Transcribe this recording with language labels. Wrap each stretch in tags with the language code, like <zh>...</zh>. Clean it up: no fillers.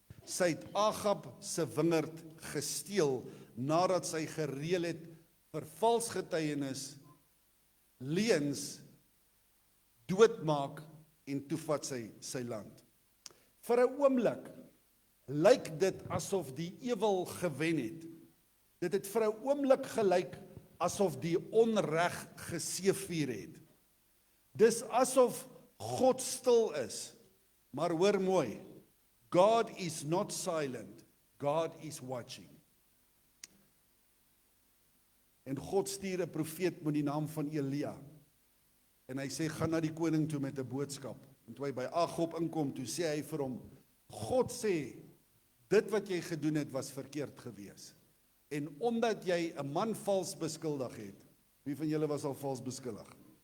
<af>Sy het Agab se wingerd gesteel nadat sy gereël het vir vals getuienis, leuns, doodmaak en toe vat sy land. Vir 'n oomblik lyk dit asof die ewel gewen het. Dit het vir 'n oomblik gelyk asof die onreg geseëvier het. Dis asof God stil is. Maar hoor mooi,</af> <en>God is not silent, God is watching.</en> <af>En God stuur 'n profeet met die naam van Elia. En hy sê, gaan na die koning toe met 'n boodskap. En toe hy by Agab inkom, toe sê hy vir hom, God sê, dit wat jy gedoen het was verkeerd gewees. En omdat jy 'n man vals beskuldig het, wie van julle was al vals beskuldig?</af>